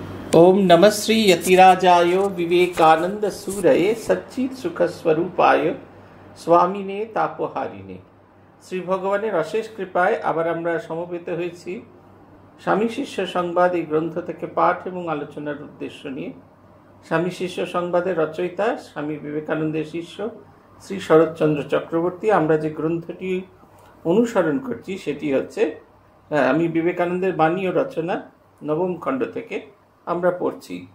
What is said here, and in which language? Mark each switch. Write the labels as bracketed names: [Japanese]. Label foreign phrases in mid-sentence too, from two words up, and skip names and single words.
[Sanskrit] ओम नमः श्री यतिराजाय विवेकानंद सूरये सच्चित सुख स्वरूपाय स्वामिने तापहारिणे। [Bangla] শ্রী ভগবানের অশেষ কৃপায় আবার আমরা সমবেত হয়েছি স্বামী শিষ্য সংবাদ এই গ্রন্থ থেকে পাঠ এবং আলোচনার উদ্দেশ্য নিয়ে। স্বামী শিষ্য সংবাদের রচয়িতা স্বামী বিবেকানন্দের শিষ্য শ্রী শরৎচন্দ্র চক্রবর্তী। আমরা যে গ্রন্থটি অনুসরণ করছি সেটি হচ্ছে আমি বিবেকানন্দের বাণী ও রচনা নবম খণ্ড থেকে আমরা পড়ছি।